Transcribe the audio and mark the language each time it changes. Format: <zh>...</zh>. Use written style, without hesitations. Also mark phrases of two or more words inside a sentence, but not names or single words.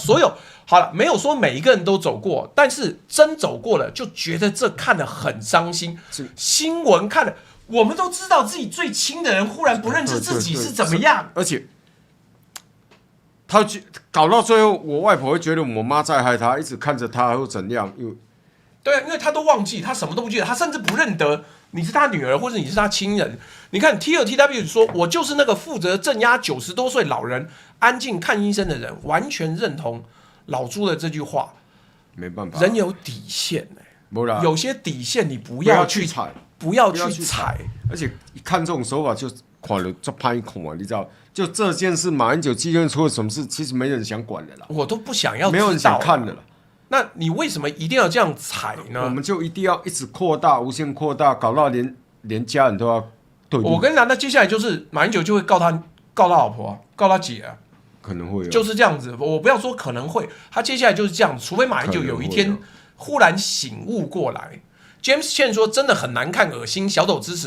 <zh>所有好了，沒有說每一個人都走過，但是真走過了，就覺得這看得很傷心。新聞看了。我們都知道自己最親的人忽然不認識自己是怎麼樣，而且他搞到最後，我外婆會覺得我媽在害他，一直看着他又怎樣又對，因為他都忘記，他什麼都不記得，他甚至不認得你是他女兒或者你是他親人。你看 TLTW 說，我就是那個負責鎮壓90多歲老人安靜看醫生的人，完全認同老朱的這句話。沒辦法，人有底線有些底線你不要去踩。不要去踩，而且一看這種手法就看了就拍恐啊，你知道？就這件事，馬英九基金出了什麼事，其實沒人想管的啦，我都不想要知道，沒有人想看的了。那你為什麼一定要這樣踩呢？我們就一定要一直擴大，無限擴大，搞到連家人都要對立。我跟你講，那接下來就是馬英九就會告他老婆、告他姐啊，可能會就是這樣子。我不要說可能會，他接下來就是這樣，除非馬英九有一天忽然醒悟過來。James Chen 說：“真的很難看，惡心。”小斗支持。</zh>